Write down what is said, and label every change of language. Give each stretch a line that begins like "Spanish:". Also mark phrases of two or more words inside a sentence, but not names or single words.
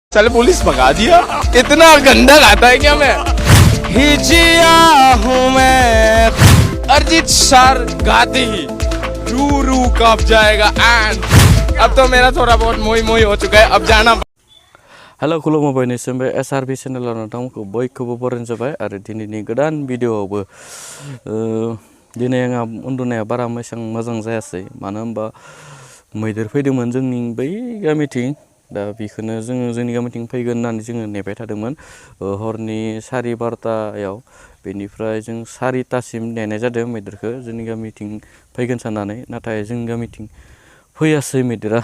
Hindi: साले पुलिस भगा दिया। इतना गंदा गाता है क्या मैं? हिजिया हूँ मैं अरिजीत सर गाते ही रू रू कब जाएगा एंड अब तो मेरा थोड़ा बहुत मोई मोई हो चुका है, अब जाना।
Bodo: हेलो खुलुमबाय बयनिसिमबो एसआरबि चेनेलाव नोंथांमोनखौ बयखौबो बरायनाय जाबाय आरो दिनैनि गोदान भिडिअआवबो दिनै आंहा उन्दुनाया बारा एसेबां मोजां जायासै, मानो होनबा मैदेर फैदोंमोन जोंनि बै गामिथिं। दा बेखौनो जोंनि गामिथिं फैगोन होननानै जोङो नेबाय थादोंमोन हरनि 12:30 बेनिफ्राय जों 4टासिम नेनाय जादों मैदेरखौ जोंनि गामिथिं फैगोन साननानै, नाथाय जोंनि गामिथिं फैयासै मैदेरा।